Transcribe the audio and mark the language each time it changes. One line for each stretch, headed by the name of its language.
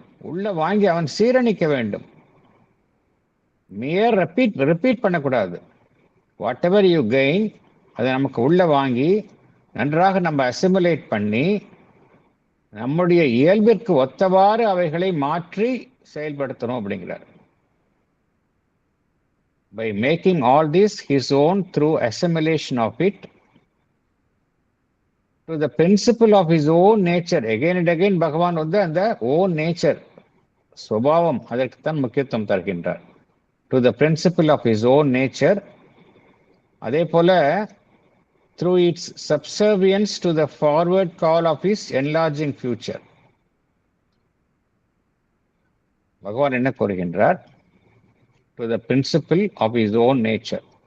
Tamil: உள்ள வாங்கி அவன் சீரணிக்க வேண்டும். மேயர் ரிப்பீட் பண்ணக்கூடாது.
English: whatever you gain
Tamil: அதை நமக்கு உள்ள வாங்கி நன்றாக நம்ம அசிமுலேட் பண்ணி நம்முடைய இயல்பிற்கு ஒத்தவாறு அவைகளை மாற்றி செயல்படுத்தணும் அப்படிங்கிறார்.
English: By making all this his own through assimilation of it to the principle of his own nature. Again and again
Tamil: பகவான் அந்த own nature சுபாவம் அதற்குத்தான் முக்கியத்துவம் தருகின்றார்.
English: To the principle of his own nature.
Tamil: அதே போல
English: through its subservience to the forward call of his enlarging future.
Tamil: பகவான் என்ன கூறுகின்றார்?
English: To the principle of his own nature.